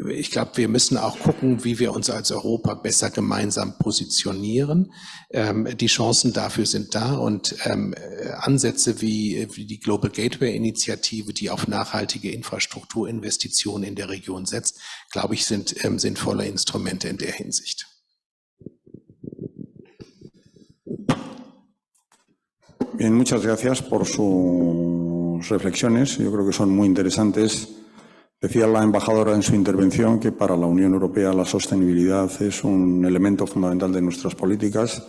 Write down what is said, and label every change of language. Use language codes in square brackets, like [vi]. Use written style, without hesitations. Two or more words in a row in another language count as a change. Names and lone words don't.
[de] ich glaube, wir müssen auch gucken, wie wir uns als Europa besser gemeinsam positionieren. Die Chancen dafür sind da und Ansätze wie die Global Gateway Initiative, die auf nachhaltige Infrastrukturinvestitionen in der Region setzt, glaube ich, sind sinnvolle Instrumente in der Hinsicht. [es] Bien, muchas gracias por sus reflexiones. Yo creo que son muy interesantes. Decía la embajadora en su intervención que para la Unión Europea la sostenibilidad es un elemento fundamental de nuestras políticas.